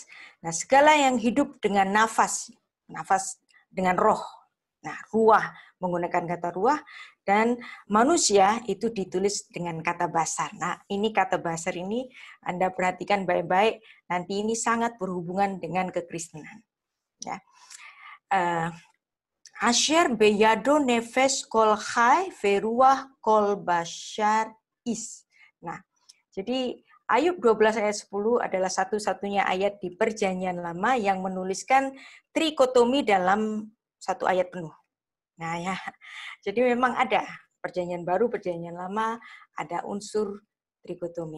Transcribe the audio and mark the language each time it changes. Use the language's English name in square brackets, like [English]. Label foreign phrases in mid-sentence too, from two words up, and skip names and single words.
[Indonesian] Nah, segala yang hidup dengan nafas dengan roh. Nah, ruah menggunakan kata ruah, Dan manusia itu ditulis dengan kata basar. Nah, ini kata basar ini Anda perhatikan baik-baik, nanti ini sangat berhubungan dengan kekristenan. Ya. [Hebrew] אשר בידו נפש כל חי ורוח כל בשר איש. [Indonesian] Nah, jadi Ayub 12 ayat 10 adalah satu-satunya ayat di Perjanjian Lama yang menuliskan trikotomi dalam satu ayat penuh. Nah ya, jadi memang ada Perjanjian Baru, Perjanjian Lama, ada unsur trikotomi.